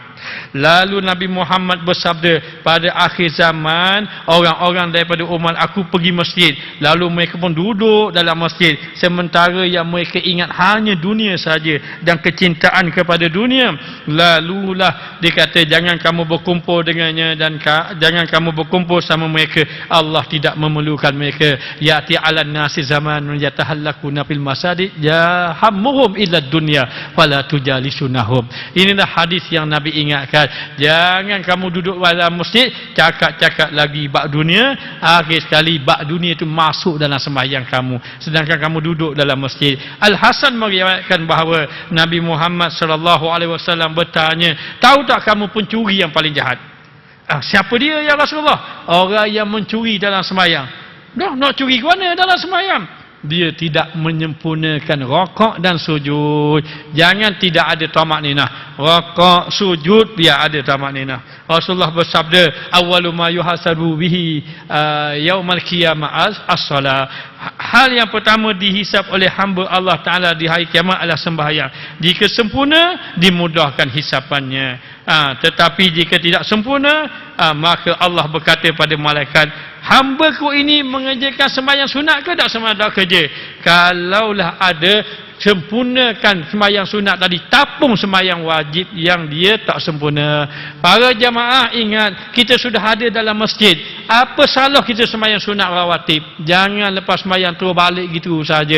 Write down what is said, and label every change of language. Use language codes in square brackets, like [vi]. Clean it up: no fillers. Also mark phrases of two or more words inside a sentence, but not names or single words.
[ms] Lalu Nabi Muhammad bersabda, pada akhir zaman orang-orang daripada umat aku pergi masjid, lalu mereka pun duduk dalam masjid sementara yang mereka ingat hanya dunia saja dan kecintaan kepada dunia. Lalulah dikatakan, jangan kamu berkumpul dengannya dan jangan kamu berkumpul sama mereka. Allah tidak memerlukan mereka. [ar] يأتي على الناس زمان يتحلقون في المساجد همهم إلا الدنيا فلا تجالسوهم. [ms] Inilah hadis yang Nabi ingatkan. Jangan kamu duduk dalam masjid cakap-cakap lagi bab dunia. Akhir sekali bab dunia itu masuk dalam sembahyang kamu, sedangkan kamu duduk dalam masjid. Al-Hasan meriwayatkan bahawa Nabi Muhammad [ar] صلى الله عليه وسلم [ms] bertanya, tahu tak kamu pencuri yang paling jahat? Siapa dia [ar] يا رسول الله? [ms] Orang yang mencuri dalam sembahyang. Dah nak curi ke mana dalam sembahyang? Dia tidak menyempurnakan rokok dan sujud. Jangan tidak ada tamak ninah. Rokok, sujud, biar ada tamak ninah. Rasulullah bersabda, [ar] أول ما يحاسب به يوم القيامة الصلاة. [ms] Hal yang pertama dihisap oleh hamba Allah Ta'ala di hari kiamat adalah sembahyang. Jika sempurna, dimudahkan hisapannya. Tetapi jika tidak sempurna, maka Allah berkata pada malaikat, hamba-Ku ini mengerjakan sembahyang sunat ke tak sembahyang kerja? Kalaulah ada, sempurnakan sembahyang sunat tadi, tapung sembahyang wajib yang dia tak sempurna. Para jamaah ingat, kita sudah ada dalam masjid. Apa salah kita sembahyang sunat rawatib? Jangan lepas sembahyang terus balik gitu saja.